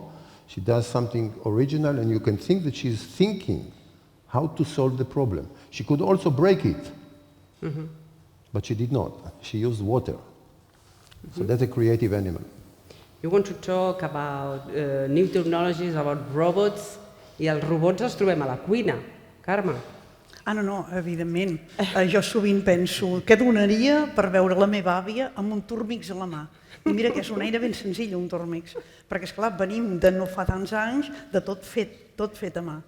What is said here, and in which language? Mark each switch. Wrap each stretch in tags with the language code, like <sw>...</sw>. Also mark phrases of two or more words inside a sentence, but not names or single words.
<en>She does something original, and you can think that she's thinking how to solve the problem. She could also break it, but she did not. She used water. So that's a creative animal. You want to talk about new technologies, about robots,</en> <ca>i els robots els trobem a la cuina. Carme. No, evidentment. Jo sovint penso, què donaria per veure la meva àvia amb un Turmix a la mà? I mira que és una eina ben senzilla, un Turmix, perquè, esclar, venim de no fa tants anys de tot fet a mà.</ca>